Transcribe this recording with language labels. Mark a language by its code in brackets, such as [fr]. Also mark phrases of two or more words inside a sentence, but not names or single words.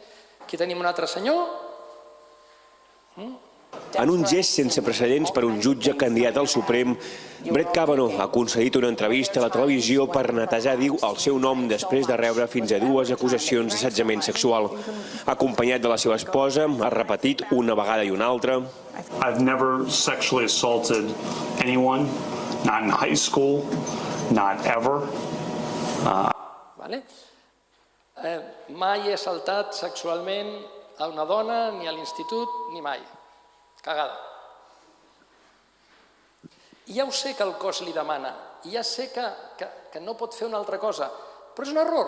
[ca] Aquí tenim un altre senyor. En un gest sense precedents per un jutge candidat al Suprem, Brett Kavanaugh ha concedit una entrevista a la televisió per netejar, diu, el seu nom després de rebre fins a 2 acusacions d'assetjament sexual. Acompanyat de la seva esposa, ha repetit una vegada i una altra: [en] I've never sexually assaulted anyone, not in high school, not ever. [ca] Mai he assaltat sexualment a una dona, ni a l'institut, ni mai. Cagada. I ja ho sé que el cos li demana, i ja sé que no pot fer una altra cosa, però és un error.